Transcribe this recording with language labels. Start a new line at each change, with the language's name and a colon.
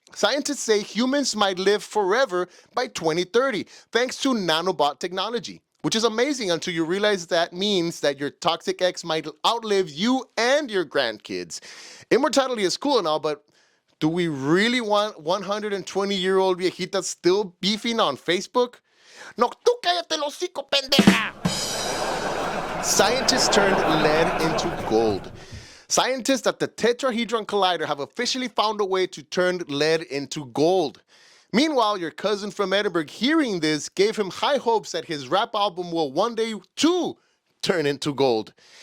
English: Scientists say humans might live forever by 2030 thanks to nanobot technology, which is amazing until you realize that means that your toxic ex might outlive you and your grandkids. Immortality is cool and all, but do we really want 120-year-old viejitas still beefing on Facebook?
Spanish: No, tú cállate el hocico, pendeja!
English: Scientists turned lead into gold. Scientists at the Tetrahedron Collider have officially found a way to turn lead into gold. Meanwhile, your cousin from Edinburgh hearing this gave him high hopes that his rap album will one day too turn into gold.